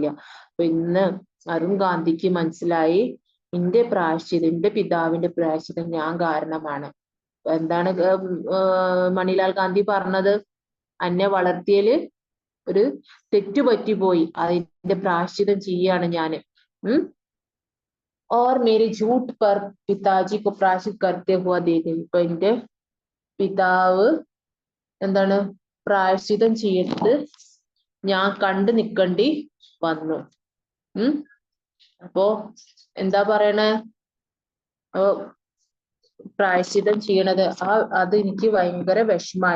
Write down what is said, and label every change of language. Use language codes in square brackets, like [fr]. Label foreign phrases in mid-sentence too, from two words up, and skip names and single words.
[ml] അപ്പൊ ഇന്ന് അരുൺ ഗാന്ധിക്ക് മനസ്സിലായി, എന്റെ പ്രായശ്ചിതം, എന്റെ പിതാവിന്റെ പ്രായശ്ചിതം ഞാൻ കാരണമാണ്. എന്താണ് മണിലാൽ ഗാന്ധി പറഞ്ഞത്? എന്നെ വളർത്തിയല് ഒരു തെറ്റു പറ്റിപ്പോയി, അതിന്റെ പ്രായശ്ചിതം ചെയ്യാണ് ഞാന്. [hi] और मेरे झूठ पर पिताजी को प्रायश्चित करते हुआ देखी. [ml] ഇപ്പൊ എന്റെ പിതാവ് എന്താണ് പ്രായശ്ചിതം ചെയ്തിട്ട് ഞാൻ കണ്ടു നിൽക്കേണ്ടി വന്നു. അപ്പോ എന്താ പറയണേ? പ്രായശ്ചിതം ചെയ്യണത് അത് എനിക്ക് ഭയങ്കര വിഷമായി.